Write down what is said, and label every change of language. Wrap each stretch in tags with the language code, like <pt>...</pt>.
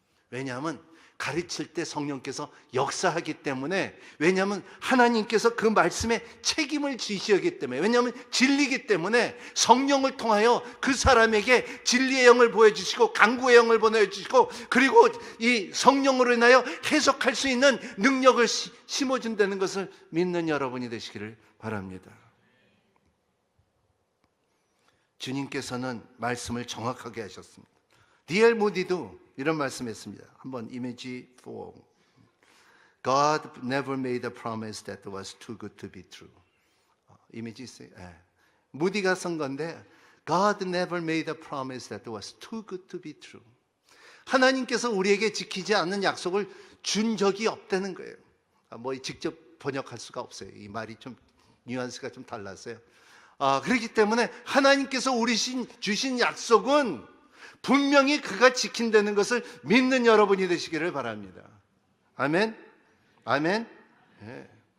<ko>왜냐하면 가르칠 때 성령께서 역사하기 때문에, 왜냐하면 하나님께서 그 말씀에 책임을 지시하기 때문에, 왜냐하면 진리이기 때문에 성령을 통하여 그 사람에게 진리의 영을 보여주시고 강구의 영을 보내주시고, 그리고 이 성령으로 인하여 해석할 수 있는 능력을 심어준다는 것을 믿는 여러분이 되시기를 바랍니다. 주님께서는 말씀을 정확하게 하셨습니다. D.L. 무디도 이런 말씀했습니다. 한번 이미지 4.</ko> <en>God never made a promise that was too good to be true.</en> <ko>이미지 있어요? 무디가 쓴 건데,</ko> <en>God never made a promise that was too good to be true.</en> <ko>하나님께서 우리에게 지키지 않는 약속을 준 적이 없다는 거예요. 뭐 직접 번역할 수가 없어요. 이 말이 좀 뉘앙스가 좀 달랐어요. 그렇기 때문에 하나님께서 주신 약속은 분명히 그가 지킨다는 것을 믿는 여러분이 되시기를 바랍니다. 아멘? 아멘? 네.</ko>